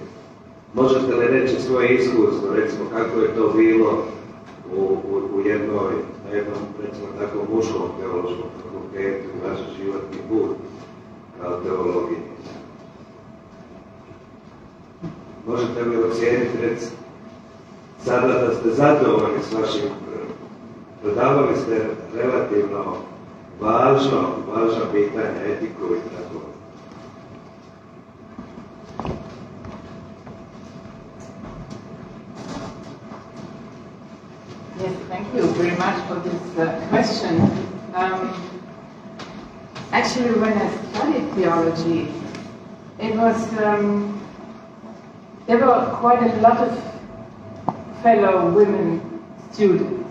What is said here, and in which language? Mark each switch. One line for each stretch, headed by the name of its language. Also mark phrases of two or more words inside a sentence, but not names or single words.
Croatian: Možete li reći svoje iskustvo, recimo kako je to bilo na jednom, recimo tako, muškom teološkom fakultetu, vaš životni put kao teologije? Možete li ocijeniti, recimo, sada da ste zadovoljni s vašim predavali ste relativno važna pitanja, etiku i tako.
English: Yes, thank you very much for this question. Actually, when I studied theology, it was there were quite a lot of fellow women students.